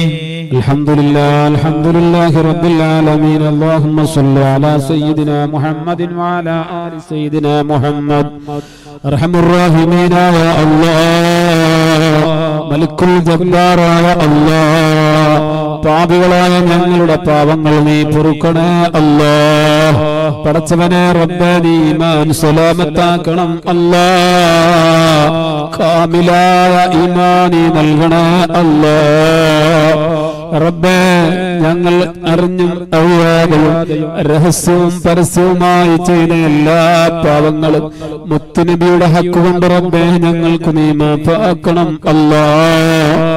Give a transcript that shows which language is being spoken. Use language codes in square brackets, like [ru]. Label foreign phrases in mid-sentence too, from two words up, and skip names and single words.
[ar] الحمد لله رب العالمين. اللهم صل على سيدنا محمد وعلى آل سيدنا محمد. أرحم الراحمين يا الله ملك الجبار يا الله [ml] പാപികളായ ഞങ്ങളുടെ പാപങ്ങൾ നീ പൊറുക്കണേ അല്ലാഹ്. പടച്ചവനെ റബ്ബേ നീ ഈമാൻ സലാമത്താക്കണം അല്ലാഹ്. കാമിലായ ഈമാൻ നീ നൽകണേ അല്ലാഹ്. റബ്ബേ ഞങ്ങൾ അറിഞ്ഞും അറിയാതെയും രഹസ്യവും പരസ്യവുമായി ചെയ്ത എല്ലാ പാവങ്ങളും മുത്തുനബിയുടെ ഹക്ക് കൊണ്ട് റബ്ബേ ഞങ്ങൾക്ക് നീ മാഫാക്കണം അല്ലാഹ്.